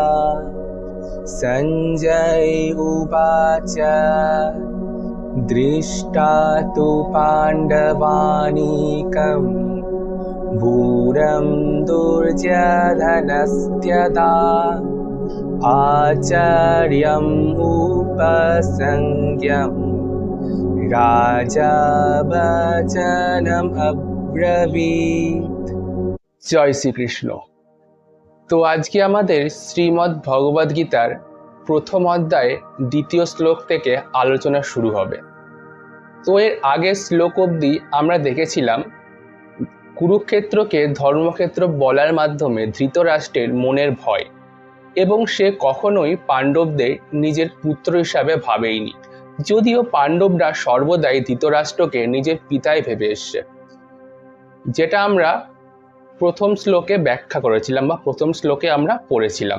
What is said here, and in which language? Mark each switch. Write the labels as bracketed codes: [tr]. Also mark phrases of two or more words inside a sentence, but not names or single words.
[sa] संजय उवाच दृष्टा तु पाण्डवानीकम् भूरं दुर्योधनस्त्यदा आचार्यम् उपसंज्ञम् राजा वचनम् अब्रवीत्। [bn] জয় শ্রীকৃষ্ণ। তো আজকে আমাদের শ্রীমদ্ ভগবদ গীতার প্রথম অধ্যায়ে দ্বিতীয় শ্লোক থেকে আলোচনা শুরু হবে। তো এর আগের শ্লোক অবধি আমরা দেখেছিলাম কুরুক্ষেত্রকে ধর্মক্ষেত্র বলার মাধ্যমে ধৃতরাষ্ট্রের মনের ভয়, এবং সে কখনোই পাণ্ডবদের নিজের পুত্র হিসাবে ভাবেইনি, যদিও পাণ্ডবরা সর্বদাই ধৃতরাষ্ট্রকে নিজের পিতাই ভেবে এসছে, যেটা আমরা প্রথম শ্লোকে ব্যাখ্যা করেছিলাম বা প্রথম শ্লোকে আমরা পড়েছিলাম।